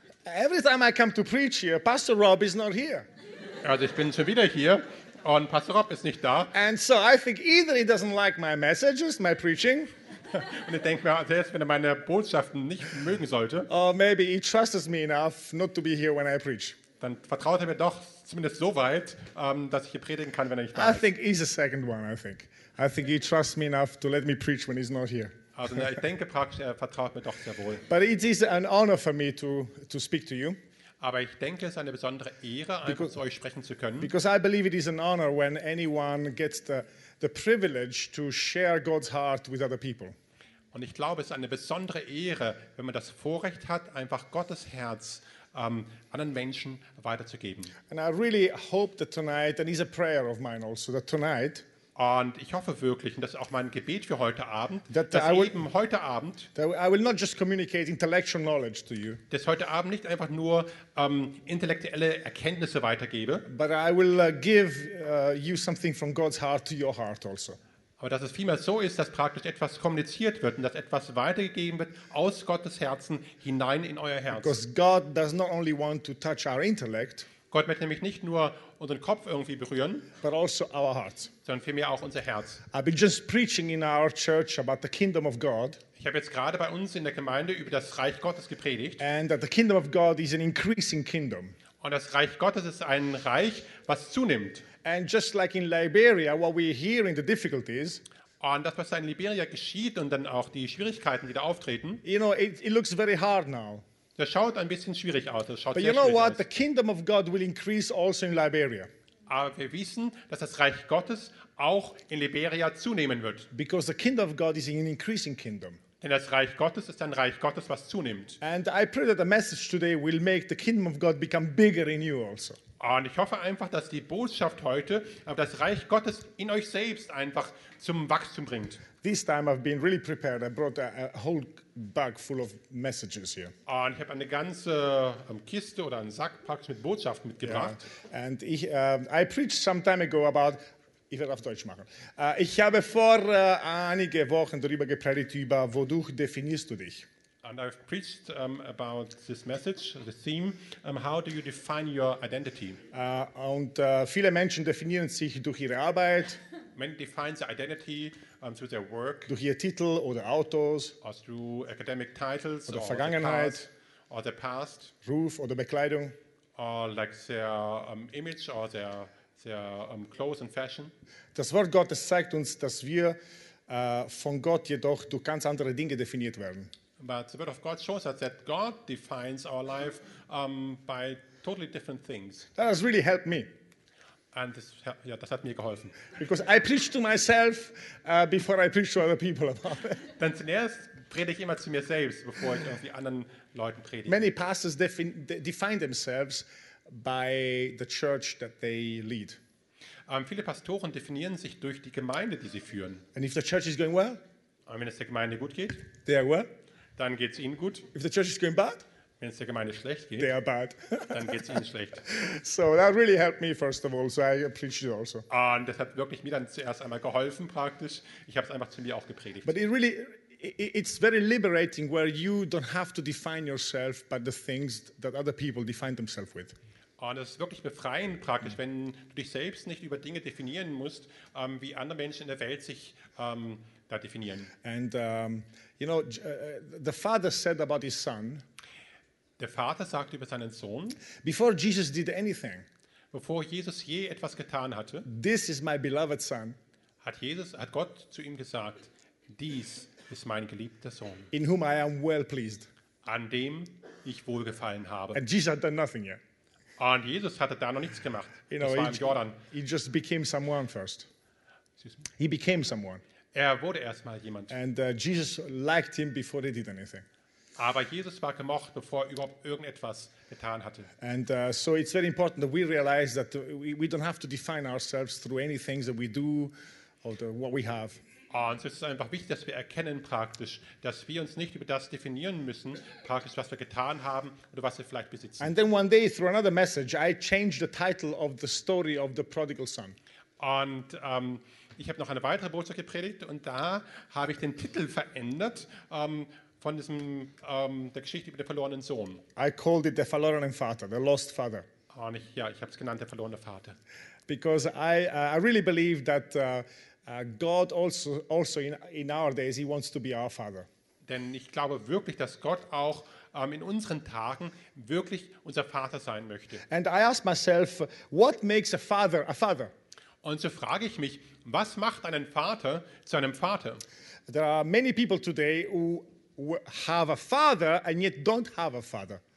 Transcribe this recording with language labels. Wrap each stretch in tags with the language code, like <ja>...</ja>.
<en>Every time I come to preach here, Pastor Rob is not here.</en> <de>Also ich bin schon wieder hier und Pastor Rob ist nicht da.</de> <en>And so I think either he doesn't like my messages, my preaching.</en> <de>Und ich denke mir, selbst wenn er meine Botschaften nicht mögen sollte,</de> <en>or maybe he trusts me enough not to be here when I preach.</en> <de>Dann vertraut er mir doch zumindest so weit, dass ich hier predigen kann, wenn er nicht da ist.</de> <en>I think he's the second one, I think. I think he trusts me enough to let me preach when he's not here.</en> <de>Also na, ich denke praktisch, er vertraut mir doch sehr wohl.</de> <en>But it is an honor for me to speak to you.</en> <de>Aber ich denke, es ist eine besondere Ehre, einfach zu euch sprechen zu können.</de> <en>Because I believe it is an honor when anyone gets the privilege to share God's heart with other people.</en> <de>Und ich glaube, es ist eine besondere Ehre, wenn man das Vorrecht hat, einfach Gottes Herz anderen Menschen weiterzugeben.</de> <en>And I really hope that tonight, and it's a prayer of mine also, that tonight.</en> <de>Und ich hoffe wirklich, und das ist auch mein Gebet für heute Abend, dass heute Abend nicht einfach nur intellektuelle Erkenntnisse weitergebe, aber dass es vielmehr so ist, dass praktisch etwas kommuniziert wird und dass etwas weitergegeben wird aus Gottes Herzen hinein in euer Herz.</de> <en>Because God does not only want to touch our intellect,</en> <de>Gott möchte nämlich nicht nur unseren Kopf irgendwie berühren,</de> <en>but also our hearts.</en> <de>Sondern vielmehr auch unser Herz.</de> <en>I've been just preaching in our church about the kingdom of God.</en> <de>Ich habe jetzt gerade bei uns in der Gemeinde über das Reich Gottes gepredigt.</de> <en>And that the kingdom of God is an increasing kingdom.</en> <de>Und das Reich Gottes ist ein Reich, was zunimmt.</de> <en>And just like in Liberia, what we're hearing, the difficulties.</en> <de>Und das, was da in Liberia geschieht und dann auch die Schwierigkeiten, die da auftreten.</de> <en>You know, it looks very hard now.</en> <de>Das schaut ein bisschen schwierig aus. Das schaut</de> <en>But you know</en> <de>schwierig</de> <en>what?</en> <de>Aus.</de> <en>The kingdom of God will increase also in Liberia.</en> <de>Aber wir wissen, dass das Reich Gottes auch in Liberia zunehmen wird.</de> <en>Because the kingdom of God is an increasing kingdom.</en> <de>Denn das Reich Gottes ist ein Reich Gottes, was zunimmt.</de> <en>And I pray that the message today will make the kingdom of God become bigger in you also.</en> <de>Und ich hoffe einfach, dass die Botschaft heute das Reich Gottes in euch selbst einfach zum Wachstum bringt.</de> <en>This time I've been really prepared. I brought a whole bag full of messages here.</en> <de>Und ich habe eine ganze Kiste oder einen Sack praktisch mit Botschaften mitgebracht.</de> <en>Yeah. And I preached some time ago about,</en> <de>ich werde auf Deutsch machen. Ich habe vor einige Wochen darüber gepredigt, über wodurch definierst du dich.</de> <en>And I've preached about this message, the theme, how do you define your identity?</en> <de>Viele Menschen definieren sich durch ihre Arbeit.</de> <en>Many define their identity through their work.</en> <de>Durch ihr Titel oder Autos.</de> <en>Or through academic titles.</en> <de>Oder Vergangenheit.</de> <en>Or their past.</en> <de>Ruf oder Bekleidung.</de> <en>Or like their image or their clothes and fashion.</en> <de>Das Wort Gottes zeigt uns, dass wir von Gott jedoch durch ganz andere Dinge definiert werden.</de> <en>But the word of God shows us that God defines our life by totally different things. That has really helped me. And this,</en> <de>ja, das hat mir geholfen.</de> <en>Because I preach to myself before I preach to other people about it.</en> <de>Denn zuerst predige ich immer zu mir selbst, bevor ich irgendwie anderen Leuten predige.</de> <en>Many pastors define themselves by the church that they lead.</en> <de>Viele Pastoren definieren sich durch die Gemeinde, die sie führen.</de> <en>And if the church is going well,</en> <de>und wenn es der Gemeinde gut geht,</de> <en>they are well.</en> <de>Dann geht es ihnen gut.</de> <en>If the church is going bad,</en> <de>wenn es der Gemeinde schlecht geht,</de> <en>they are bad.</en> <de>Dann geht es ihnen schlecht.</de> <en>So that really helped me first of all, so I preached it also.</en> <de>Und das hat wirklich mir dann zuerst einmal geholfen praktisch. Ich habe es einfach zu mir auch gepredigt.</de> <en>But it really, it's very liberating where you don't have to define yourself by the things that other people define themselves with.</en> <de>Und es ist wirklich befreiend praktisch, wenn du dich selbst nicht über Dinge definieren musst, wie andere Menschen in der Welt sich da definieren.</de> <en>And you know, the father said about his son.</en> <de>Der Vater sagt über seinen Sohn,</de> <en>before Jesus did anything,</en> <de>bevor Jesus je etwas getan hatte,</de> <en>this is my beloved son,</en> <de>hat Gott zu ihm gesagt, dies ist mein geliebter Sohn,</de> <en>in whom I am well pleased,</en> <de>an dem ich wohlgefallen habe.</de> <en>And Jesus had done nothing yet.</en> <de>Und Jesus hatte da noch nichts gemacht. Das war im Jordan.</de> <en>He just became someone first. He became someone.</en> <de>Er wurde erstmal jemand.</de> <en>And Jesus liked him before he did anything.</en> <de>Aber Jesus war gemocht, bevor er überhaupt irgendetwas getan hatte.</de> <en>And so it's very important that we realize that we don't have to define ourselves through anything that we do or what we have.</en> <de>Und es ist einfach wichtig, dass wir erkennen praktisch, dass wir uns nicht über das definieren müssen, praktisch, was wir getan haben oder was wir vielleicht besitzen.</de> <en>And then one day through another message, I changed the title of the story of the prodigal son.</en> <de>Und ich habe noch eine weitere Botschaft gepredigt und da habe ich den Titel verändert von diesem der Geschichte über den verlorenen Sohn.</de> <en>I called it the verlorenen Vater, the lost father.</en> <de>Und ich habe es genannt, der verlorene Vater.</de> <en>Because I really believe that God also in our days, he wants to be our father.</en> <de>Denn ich glaube wirklich, dass Gott auch in unseren Tagen wirklich unser Vater sein möchte.</de> <en>And I ask myself, what makes a father a father?</en> <de>Und so frage ich mich, was macht einen Vater zu einem Vater?</de> <en>There are many people today who have a father and yet don't have a father.</en>